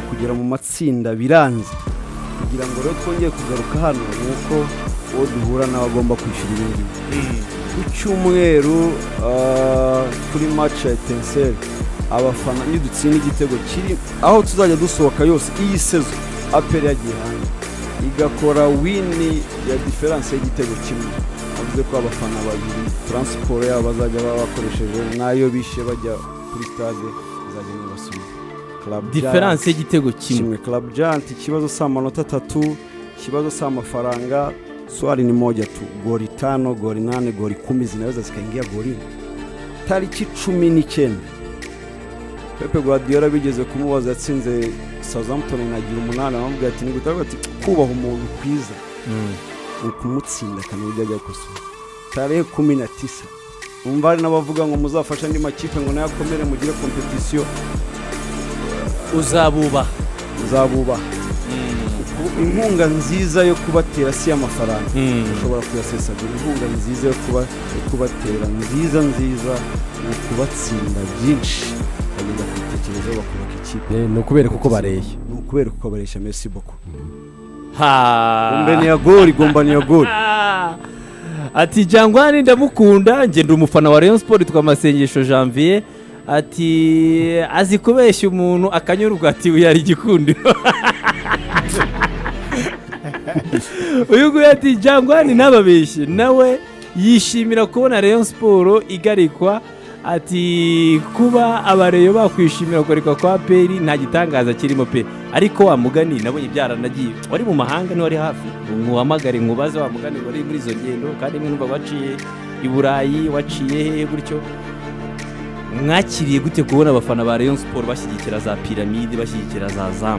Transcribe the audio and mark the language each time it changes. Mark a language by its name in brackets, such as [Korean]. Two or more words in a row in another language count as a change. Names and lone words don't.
[Kinyarwanda] kugera mu matsinda biranze kugira ngo rero twongeye kugaruka hano nuko uwo duhura nawe agomba kwishyura ibindi ku cyumweru kuri match ya Etincelle abafana nidutsinda igitego kiri aho tuzajya dusohoka yose iyi sezo APR yagiye hanze igakora wini ya difference y'igitego kimwe avuze ko abafana babiri transport yabo bazajya bakoresheje nayo bishe bajya kuri stade bazajya n'abasubiza difference y'igitego kimwe Club Giant ikibazo sa manota 3 ikibazo sa amafaranga [Swahili] swali ni moja tu goli 5 goli 8 goli 10 zinaweza zikaingia goli tariki 19 [Kinyarwanda] Pepe Guardiola bigeze kumubaza yatsinze Southampton inagira 8 amubwira ati nigutavuga ati kubaha umuntu kwiza ukumutsinda kandi ujya gukosora tarehe 19 umva ari nabavuga ngo muzafasha andi makipe ngo nayakomere mugire competition uzabuba inkunga nziza yo kubatera si amafaranga ushobora kuyasesagura inkunga nziza yo kubatera nziza ukubatsinda byinshi bagenda kwitekerezaho bakubaka ikipe ni ukubera kuko bareshya [French] merci beaucoup ha [Swahili] ni ya goli gomba ni ya goli [Kinyarwanda] ati Jangwani ndamukunda nge ndi umufana wa Rayon Sport twamasengesho Janvier ati azi kubeshya umuntu akanyurwa ati uyu ari igikundiro uyu nguyu ati Jangwani nababeshye nawe yishimira kubona Rayon Sport igarikwa ati kuba abareyo bakwishimira kugarikwa kwa peri nta gitangaza kirimo pe ariko wa mugani nabonye byaranagiye wari mu mahanga ni wari hafi nkuhamagare nkubaze wa mugani wari muri izo ngendo kandi mwe numva baciye i Burayi waciye he gutyo mwakiriye gute kubona abafana ba Rayon Sport bashyigikira za Pyramide bashyigikira za Zam